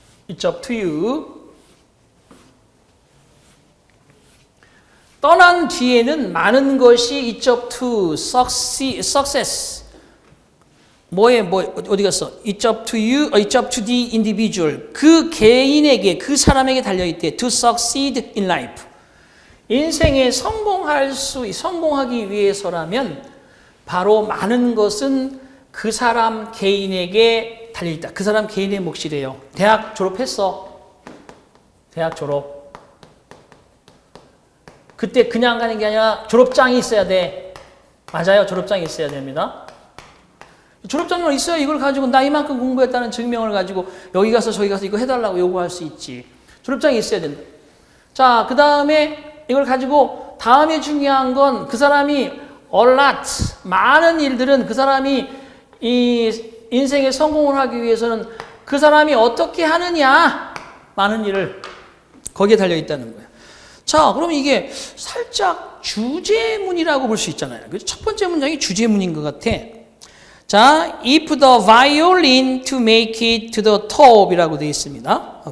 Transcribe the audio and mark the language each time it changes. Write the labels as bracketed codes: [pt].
[en] It's up to you. [ko] 떠난 뒤에는 많은 것이 [en] it's up to success. [ko] 어디 갔어? [en] It's up to you, it's up to the individual. [ko] 그 개인에게, 그 사람에게 달려있대. [en] To succeed in life. [ko] 인생에 성공하기 위해서라면 바로 많은 것은 그 사람 개인에게 달려있다. 그 사람 개인의 몫이래요. 대학 졸업했어. 대학 졸업. 그때 그냥 가는 게 아니라 졸업장이 있어야 돼. 맞아요. 졸업장이 있어야 됩니다. 졸업장만 있어야 이걸 가지고 나 이만큼 공부했다는 증명을 가지고 여기 가서 저기 가서 이거 해달라고 요구할 수 있지. 졸업장이 있어야 된다. 자, 그 다음에 이걸 가지고 다음에 중요한 건 그 사람이 [en] a lot, [ko] 많은 일들은 그 사람이 이 인생에 성공을 하기 위해서는 그 사람이 어떻게 하느냐 많은 일을 거기에 달려있다는 거예요. 자, 그럼 이게 살짝 주제문이라고 볼 수 있잖아요. 첫 번째 문장이 주제문인 것 같아. [en] 자, if the violin to make it to the top [ko] 이라고 되어 있습니다.